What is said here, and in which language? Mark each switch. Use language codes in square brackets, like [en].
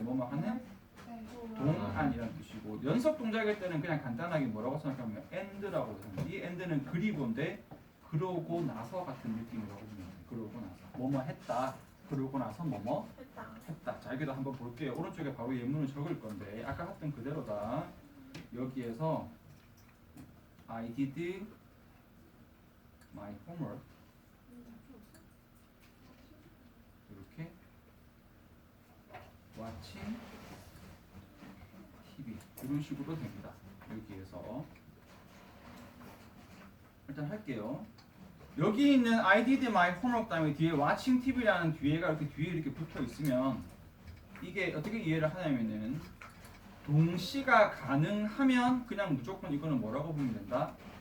[ko] 뭐뭐 하는 동안이라는 뜻이고 연속 동작일 때는 그냥 간단하게 뭐라고 생각하면 and라고 생각합니다. 이 and는 그리고인데 그러고 나서 같은 느낌이라고 보면 돼요. 그러고 나서 뭐뭐 했다. 그러고 나서 뭐뭐 했다. 자, 여기도 한번 볼게요. 오른쪽에 바로 예문을 적을 건데 아까 했던 그대로다. 여기에서 [en] I did my homework. [ko] 이렇게 [en] watching TV [ko] 이런 식으로 됩니다. 여기에서 일단 할게요. 여기 있는 [en] I did my homework [ko] 다음에 뒤에 watching TV라는 뒤에가 이렇게 뒤에 이렇게 붙어 있으면 이게 어떻게 이해를 하냐면은 동시가 가능하면 그냥 무조건 이거는 뭐라고 보면 된다?